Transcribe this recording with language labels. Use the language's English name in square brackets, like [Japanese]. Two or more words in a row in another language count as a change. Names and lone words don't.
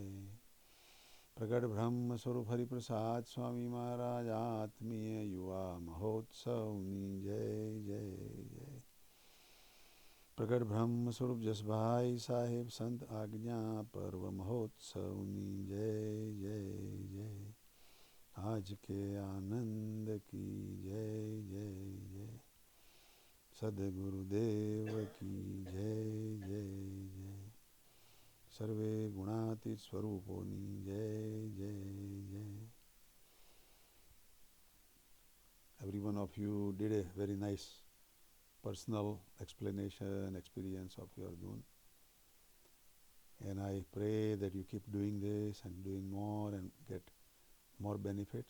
[Gujarati] પ્રગટ બ્રહ્મ સ્વરૂપ હરિપ્રસાદ સ્વામી મહારાજ આત્મીય યુવા મહોત્સવની જય જય જય. પ્રગટ બ્રહ્મ સ્વરૂપ જસભાઈ સાહેબ સંત આજ્ઞા પર્વ મહોત્સવની જય જય જય. [Hindi] आज के आनंद की जय जय जय. सद्गुरुदेव की जय जय जय. [Gujarati] સર્વે ગુણાતીત સ્વરૂપોની જય જય જય. [English] Every one of you did a very nice personal explanation, experience of your Dhoon. And I pray that you keep doing this and doing more and get more benefits.